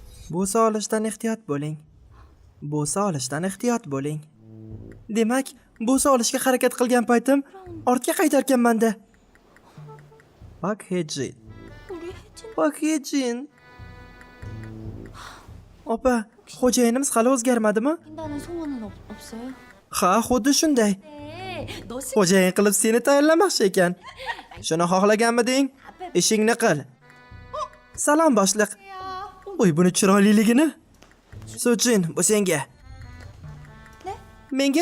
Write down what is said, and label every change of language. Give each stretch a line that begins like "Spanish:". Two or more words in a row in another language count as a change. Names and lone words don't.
Uzbek: Bo'sa olishdan ehtiyot bo'ling. Bo'sa olishdan ehtiyot bo'ling. Demak, bo'sa olishga harakat qilgan paytim ortga qaytarganman-da. Pak Hejin.
Korean: 우리 혜진
Uzbek: Pak Hejin. Opa, xo'jayinimiz hali o'zgarmadimi?
Korean: 낀다는 소문은 없어요?
Uzbek: Ha, xuddi shunday.
Korean: 네, 너 씨.
Uzbek: Xo'jayin qilib seni tayinlamoqchi ekan. Shuni xohlaganmiding? Ishingni qil. Salom boshliq. Voy, buni chiroyliligini. Sujin, bu senga. Ne? Menga?